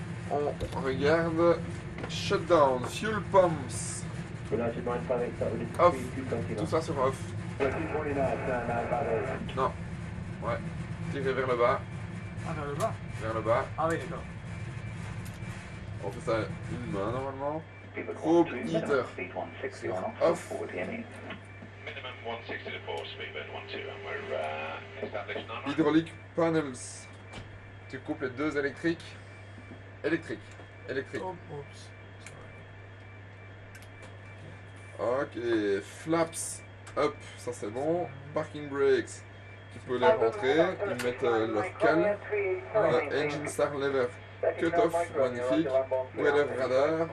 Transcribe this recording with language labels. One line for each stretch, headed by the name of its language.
French: On regarde. Shutdown, fuel pumps. Off. Tout ça sur off. Non. Ouais. Tirez vers le bas. Ah, vers le bas? Vers le bas. Ah oui, d'accord. Oh, On fait ça une main normalement. Probe heater. Sur off.
English: Minimum 160 to 4, speedbird 12, and we're established non-right. Hydraulic panels.
French: Tu coupes les deux électriques. Électrique. Électrique. Oh, oups. Ok. Flaps up. Ça c'est bon. Parking brakes. Tu peux les rentrer. Ils mettent leur cale. Engine start lever. Cut off. Magnifique. Weather radar.